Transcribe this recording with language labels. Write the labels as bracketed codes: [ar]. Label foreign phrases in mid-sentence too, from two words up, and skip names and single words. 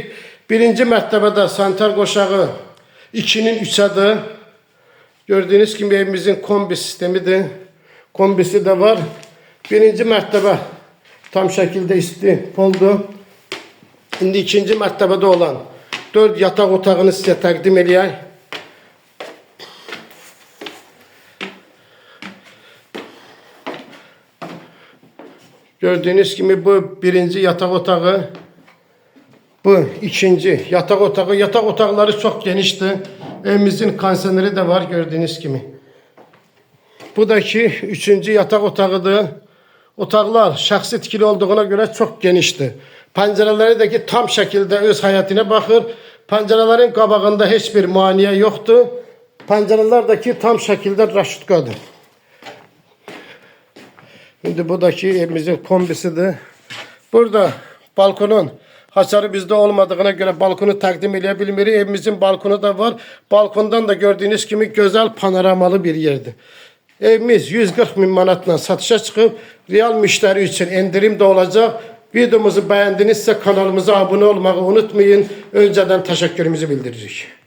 [az] Birinci mərtəbədə sanitar qoşağı 2'nin 3'ədir. Gördüyünüz kimi evimizin kombi sistemidir. Kombisi de var. Birinci mərtəbə tam şəkildə isti oldu. İndi ikinci mərtəbədə olan 4 yataq otağını sizə təqdim edək. [tr] Gördüğünüz gibi bu birinci yatak otağı, bu ikinci yatak otağı. Yatak otaqları çok geniştir. Evimizin kondisioneri de var gördüğünüz gibi. Bu da ki üçüncü yatak otağıdır. [az] Otaqlar şəxsi tikili olduğuna göre çok geniştir. Pəncərələri də ki tam şəkildə öz həyətinə baxır. Pəncərələrin qabağında heç bir maniyə yoxdur. Pəncərələr də ki tam şəkildə raşutkadır. [tr] Şimdi buradaki evimizin kombisidir. [az] Burada balkonun hasarı bizde olmadığına göre balkonu təqdim edə bilmirik. Evimizin balkonu da var. [tr] Balkondan da gördüğünüz gibi güzel panoramalı bir yerdir. [az] Evimiz 140 bin manatla satışa çıxıb. [tr] Real müşteri için indirim de olacak. Videomuzu beğendinizse kanalımıza abone olmayı unutmayın. Önceden teşekkürümüzü bildiririk.